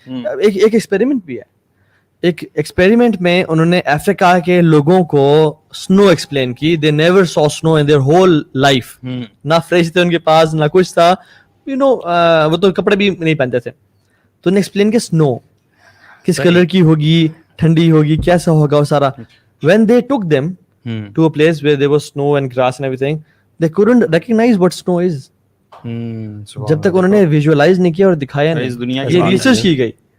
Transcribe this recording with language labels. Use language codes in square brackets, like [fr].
[ur] ایک ایکسپیریمنٹ بھی ہے. ایک ایکسپیریمنٹ میں انہوں نے افریقہ کے لوگوں کو سنو ایکسپلین کی. [en] They never saw snow in their whole life. [ur] نہ فریج تھے ان کے پاس, نہ کچھ تھا, وہ تو کپڑے بھی نہیں پہنتے تھے. تو انہیں ایکسپلین کیا سنو کس کلر کی ہوگی, ٹھنڈی ہوگی, کیسا ہوگا وہ سارا. [en] when they took them to a place where there was snow and grass and everything, they couldn't recognize what snow is. [ur] جب تک انہوں نے ویژوالائز نہیں کیا اور دکھایا نہیں. یہ ریسرچ کی گئی.